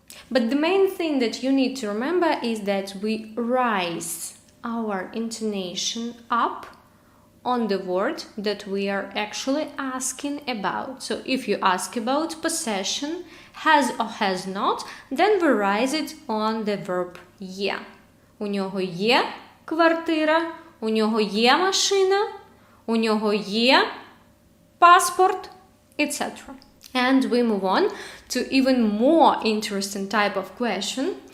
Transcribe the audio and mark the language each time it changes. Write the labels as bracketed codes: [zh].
[en] But the main thing that you need to remember is that we raise our intonation up on the word that we are actually asking about. So if you ask about possession, has or has not, then we raise it on the verb є. [uk] У нього є квартира, у нього є машина, у нього є паспорт, etc. [en] And we move on to even more interesting type of question.